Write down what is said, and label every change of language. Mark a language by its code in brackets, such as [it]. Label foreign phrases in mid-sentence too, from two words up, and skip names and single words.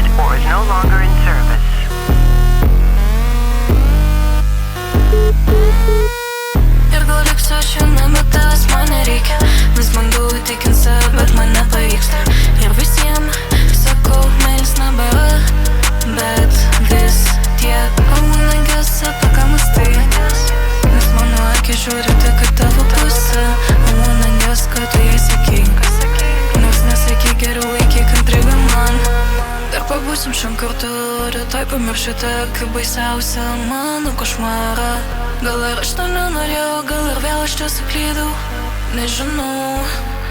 [en] Tower is no longer in service. [lt] Ir gal liksiu šiandien, bet tavęs man nereikia. Vis bandau įtikint save, bet man nepavyksta. Ir visiems sakau, meilės nebėra, bet vis tiek. [en] I wanna guess [lt] apie ką mąstai, nes mano akis žiūri tik į tavo pusę. [en] I wanna guess, [lt] kad tu jai sakei, nors nesakei, geriau laikyk intrigą man. Dar pabūsim šiam kartu, rytoj pamiršite, kaip baisiausia mano košmarą. Gal ir aš to nenorėjau, gal ir vėl aš čia suklydau, nežinau.